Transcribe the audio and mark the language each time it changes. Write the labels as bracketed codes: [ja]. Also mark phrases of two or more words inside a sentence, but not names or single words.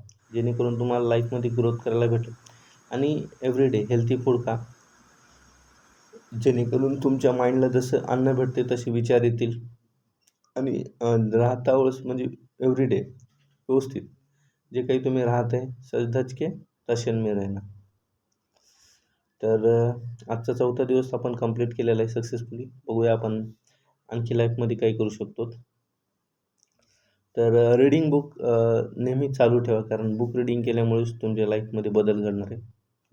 [mr] जेणेकरून तुम्हाला लाईफमध्ये ग्रोथ करायला भेटेल आणि [en] everyday healthy food [mr] खा. जेणेकरून तुमच्या माइंडला जसं अन्न भेटते तसे विचार येतील आणि राहता वेळेस म्हणजे एव्हरीडे व्यवस्थित जे काही तुम्ही राहत आहे, [hi] सज धज के तशन में रहना. [mr] तर आजचा चौथा दिवस आपण कंप्लीट केलेला आहे सक्सेसफुली. बघूया आपण आणखी लाईफमध्ये काय करू शकतो. तर [en] reading book [mr] नेहमी चालू ठेवा, कारण [en] book reading [mr] केल्यामुळेच तुमच्या लाईफमध्ये बदल घडणार आहे.